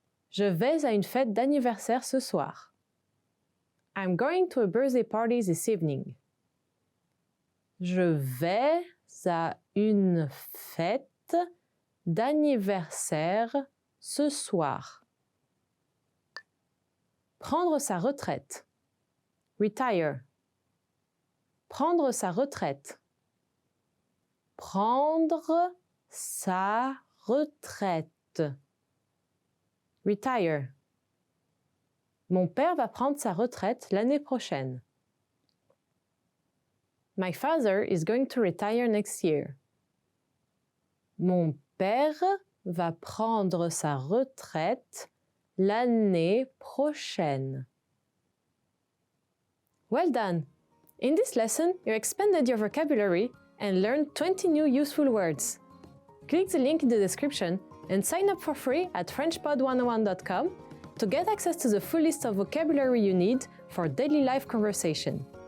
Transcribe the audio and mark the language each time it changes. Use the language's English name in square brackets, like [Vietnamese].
[French] Je vais à une fête d'anniversaire ce soir. [English] I'm going to a birthday party this evening. [French] Je vais à une fête d'anniversaire ce soir. Prendre sa retraite. Retire. Prendre sa retraite. Prendre sa retraite. Retire. Mon père va prendre sa retraite l'année prochaine. [English] My father is going to retire next year. [French] Mon père va prendre sa retraite l'année prochaine. [English] Well done! In this lesson, you expanded your vocabulary and learned 20 new useful words. Click the link in the description and sign up for free at FrenchPod101.com to get access to the full list of vocabulary you need for daily life conversation.